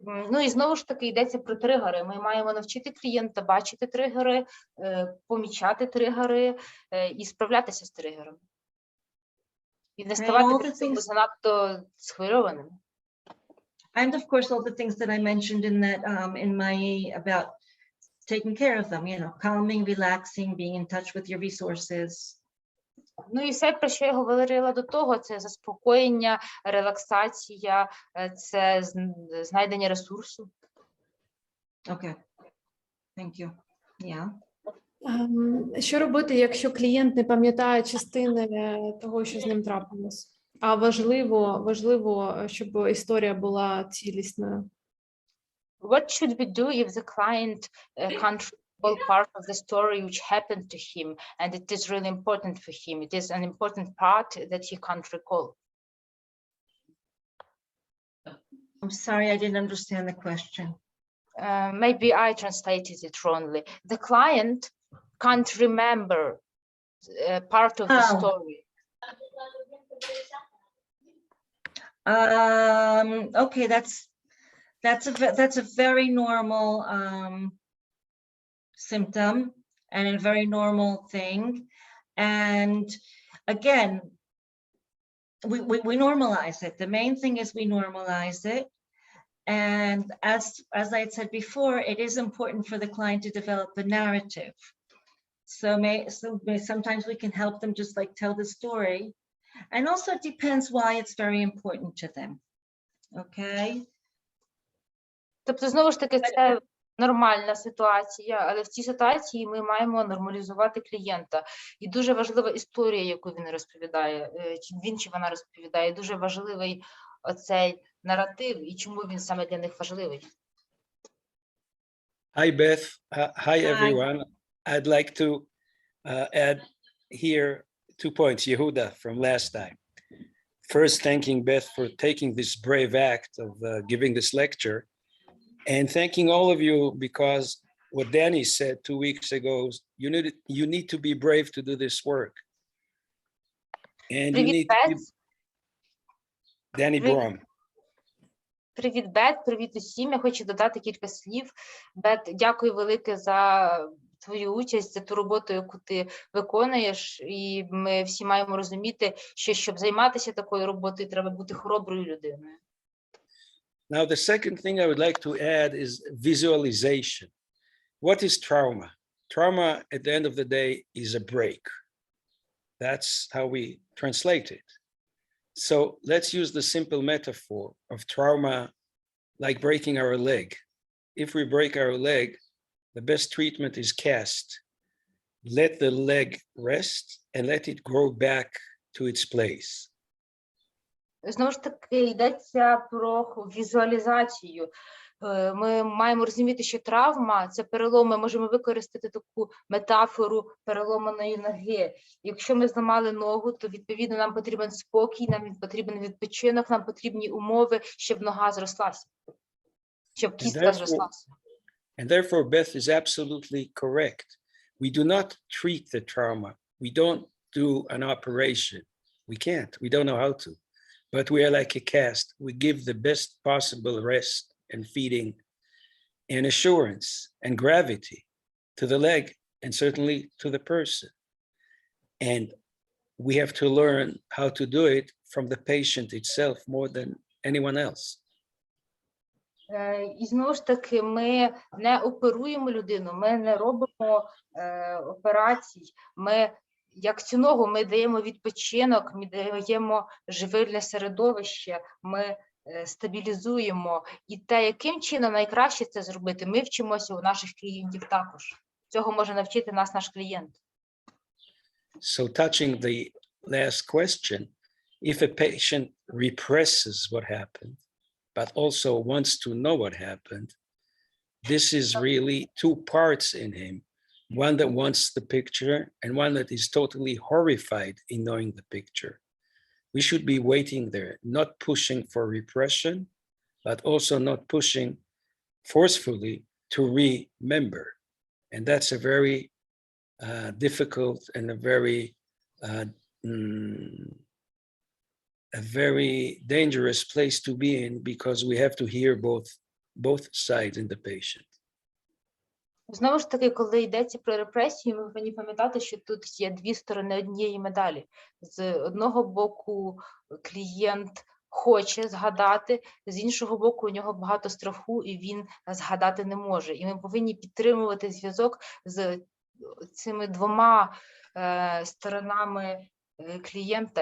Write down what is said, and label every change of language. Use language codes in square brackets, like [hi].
[uk] Ну і знову ж таки йдеться про тригери. Ми маємо навчити клієнта бачити тригери, помічати тригери і справлятися з тригерами. І не ставати занадто схвильованими. [en] And of course, all the things that I mentioned in that, about taking care of them, you know, calming, relaxing, being in touch with your resources. [uk] Ну і все, про що я говорила до того, це заспокоєння, релаксація, це знайдення ресурсу. [en] Okay, thank you. Yeah. [uk] Що робити, якщо клієнт не пам'ятає частини того, що з ним трапилось? А важливо, щоб історія була цілісною. [en] What should we do if the client can't recall part of the story which happened to him and it is really important for him? It is an important part that he can't recall. I'm sorry, I didn't understand the question. Maybe I translated it wrongly. The client can't remember part of the story. Okay, that's a very normal symptom and a very normal thing. And again, we normalize it. The main thing is we normalize it. And as I had said before, it is important for the client to develop the narrative. So sometimes we can help them just like tell the story. And also it depends why it's very important to them. Okay? [uk] Тобто, знову ж таки, це нормальна ситуація, але в цій ситуації ми маємо нормалізувати клієнта. І дуже важлива історія, яку він розповідає, він чи вона розповідає, дуже важливий оцей наратив і чому він саме для них важливий. [en] Hi, Beth. Hi, everyone. I'd like to add here 2 points, Yehuda, from last time. First, thanking Beth for taking this brave act of giving this lecture, and thanking all of you because what Danny said 2 weeks ago, you need to be brave to do this work. And you [uk] Привіт, [en] need to be... [uk] Бет. [en] Danny [uk] Привіт. [en] Brom. [uk] Привіт, Бет, привіт усім. Я хочу додати кілька слів. Бет, дякую велике за твою участь, за ту роботу, яку ти виконуєш. І ми всі маємо розуміти, що щоб займатися такою роботою, треба бути хороброю людиною. [en] Now, the second thing I would like to add is visualization. What is trauma? Trauma, at the end of the day, is a break. That's how we translate it. So let's use the simple metaphor of trauma like breaking our leg. If we break our leg, the best treatment is cast. Let the leg rest and let it grow back to its place. [uk] Знову ж таки, йдеться про візуалізацію. Ми маємо розуміти, що травма – це перелом. Ми можемо використати таку метафору переломаної ноги. Якщо ми зламали ногу, то, відповідно, нам потрібен спокій, нам потрібен відпочинок, нам потрібні умови, щоб нога зрослася, щоб кістка зрослася. [en] And therefore, Beth is absolutely correct. We do not treat the trauma. We don't do an operation. We can't. We don't know how to. But we are like a cast. We give the best possible rest and feeding and assurance and gravity to the leg and certainly to the person. And we have to learn how to do it from the patient itself more than anyone else. [uk] І знову ж таки, ми не оперуємо людину, ми не робимо операцій. Ми, як цю ногу, ми даємо відпочинок, ми даємо живильне середовище, ми стабілізуємо. І те, яким чином найкраще це зробити, ми вчимося у наших клієнтів також. Цього може навчити нас наш клієнт. [en] So touching the last question, if a patient represses what happened, but also wants to know what happened, this is really 2 parts in him. One that wants the picture and one that is totally horrified in knowing the picture. We should be waiting there, not pushing for repression, but also not pushing forcefully to remember. And that's a very difficult and a very dangerous place to be in, because we have to hear both sides in the patient. [uk] Знову ж таки, коли йдеться про репресію, ми повинні пам'ятати, що тут є 2 сторони однієї медалі. З одного боку, клієнт хоче згадати, з іншого боку, у нього багато страху, і він згадати не може. І ми повинні підтримувати зв'язок з цими 2 сторонами клієнта.